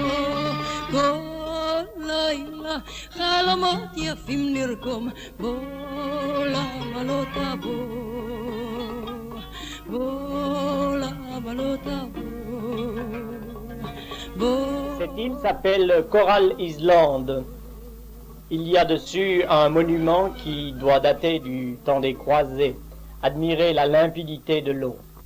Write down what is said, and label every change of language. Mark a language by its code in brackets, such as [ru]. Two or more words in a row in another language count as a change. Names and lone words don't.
[he] כל לילה חלומות יפים נרקום, בוא למה לא תבוא, בוא למה לא תבוא. [fr] Cette île s'appelle Coral Island. Il y a dessus un monument qui doit dater du temps des croisés. Admirez la limpidité de l'eau.